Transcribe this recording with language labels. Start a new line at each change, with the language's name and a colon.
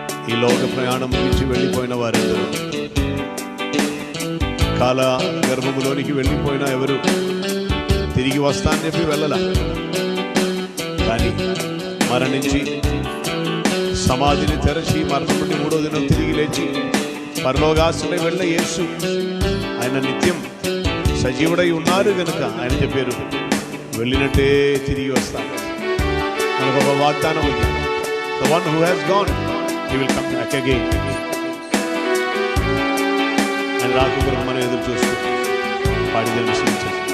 Telugu: ఈ లోక ప్రయాణం నుంచి వెళ్ళిపోయిన వారెందరూ, కాల గర్భములోనికి వెళ్ళిపోయిన ఎవరు తిరిగి వస్తానని చెప్పి వెళ్ళలా, కానీ మరణించి సమాధిని తెరచి మరణం నుండి 3వ దినం తిరిగి లేచి పరలోకాశ్రమై వెళ్ళిన యేసు ఆయన నిత్యం సజీవుడై ఉన్నారు కనుక ఆయన చెప్పారు, వెళ్ళినట్టే తిరిగి వస్తాను. మనకు ఒక వాగ్దానం ఉంది,
English: the one who has gone he will come back again.
Telugu: ఆయన రాక కొరకు మనం ఎదురు చూస్తూ పాడి దర్శించాం.